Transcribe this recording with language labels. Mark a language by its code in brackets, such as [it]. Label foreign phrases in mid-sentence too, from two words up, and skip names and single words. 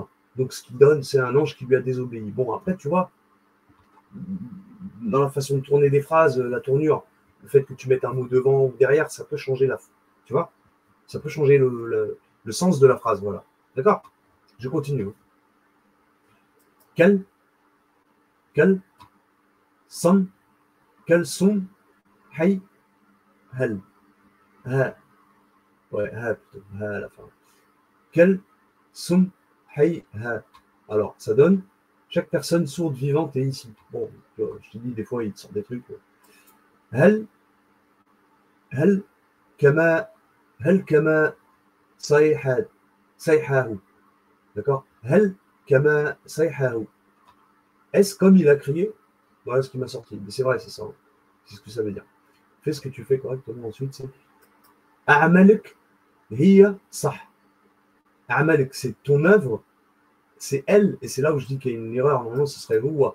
[fr] Donc ce qu'il donne, c'est un ange qui lui a désobéi. Bon, après, tu vois, dans la façon de tourner des phrases, la tournure, le fait que tu mettes un mot devant ou derrière, ça peut changer la. Tu vois? Ça peut changer le sens de la phrase, voilà. D'accord? Je continue. Quel, quel, son, quel son, hay, hal, ha, ouais, ha plutôt, ha à la fin. Quel son, hay, ha. Alors, ça donne, chaque personne sourde vivante est ici. Bon, je te dis, des fois, il te sort des trucs. [ar] Hal, hal, kama, هل، كما، صيحة، صيحه. D'accord? هل، كما، صيحه. [fr] Est-ce comme il a crié? Voilà ce qui m'a sorti. Mais c'est vrai, c'est ça. C'est ce que ça veut dire. Fais ce que tu fais correctement ensuite. C'est [ar] عملك هي صح. [fr] A'malek, c'est ton œuvre, c'est elle, et c'est là où je dis qu'il y a une erreur. Normalement, ce serait huwa.